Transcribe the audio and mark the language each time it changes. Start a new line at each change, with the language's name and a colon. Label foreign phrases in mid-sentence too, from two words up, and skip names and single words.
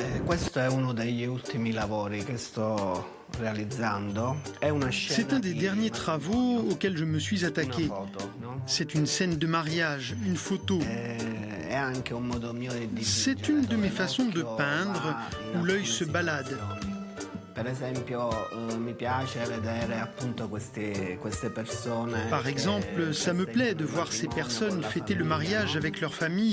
Italian: questo è uno degli ultimi lavori che sto realizzando. È una
French: C'est un des derniers travaux auxquels je me suis attaqué. C'est une scène de mariage, une photo. C'est une de mes façons de peindre où l'œil se balade. Par exemple, ça me plaît de voir ces personnes fêter le mariage avec leur famille.